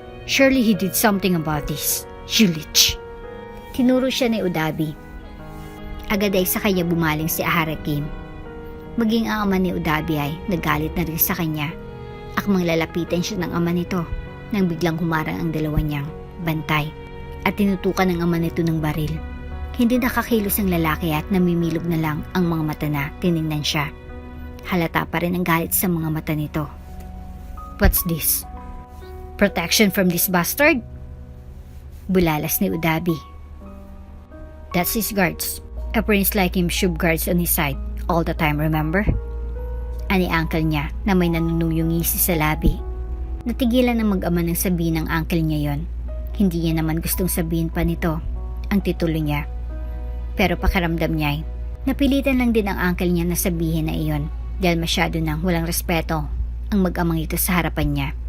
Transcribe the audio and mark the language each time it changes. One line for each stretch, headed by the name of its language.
English: Surely he did something about this. You leech."
Filipino: Tinuro siya ni Udabi. Agad ay sa kanya bumaling si Ahara Kim. Maging ang ama ni Udabi ay nagalit na rin sa kanya. Akmang lalapitan siya ng ama nito nang biglang humarang ang dalawa niyang bantay at tinutukan ng ama nito ng baril. Hindi nakakilos ang lalaki at namimilog na lang ang mga mata na tiningnan siya. Halata pa rin ang galit sa mga mata nito.
English: "What's this? Protection from this bastard?"
Filipino: Bulalas ni Udabi.
English: "That's his guards. A prince like him should guards on his side all the time, remember?"
Filipino: Ani uncle niya na may nanunuyong ngisi sa labi. Natigilan ang mag-ama ng sabihin ng uncle niya yon. Hindi niya naman gustong sabihin pa nito ang titulo niya. Pero pakiramdam niya ay napilitan lang din ang uncle niya na sabihin na iyon dahil masyado nang walang respeto ang mag-amang ito sa harapan niya.